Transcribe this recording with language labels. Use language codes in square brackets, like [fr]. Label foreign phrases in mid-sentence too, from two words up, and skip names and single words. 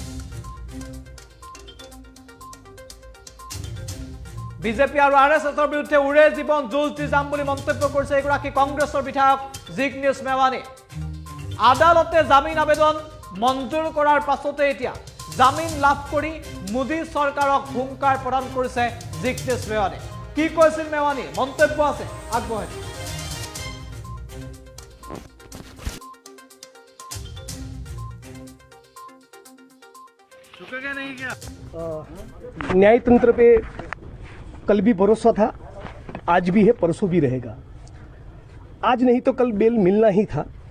[as] বিজেপি আৰু আৰএছএছৰ বিৰুদ্ধে উৰে জীৱন যুঁজ দি যাম বুলি মন্তব্য কৰিছে এগৰাকী কংগ্ৰেছৰ বিধায়ক জিগ্নেশ মেৱানী। আদালতে জামিন আবেদন মঞ্জুৰ কৰাৰ পাছতে এতিয়া জামিন লাভ কৰি মোদী চৰকাৰক হুংকাৰ প্ৰদান কৰিছে জিগ্নেশ মেৱানী। কি কৈছিল মেৱানী? মন্তব্য আছে, আগবঢ়াই। [hi] न्यायतंत्र पे कल भी भरोसा था, आज भी है, परसों भी रहेगा। आज नहीं तो कल बेल मिलना ही था।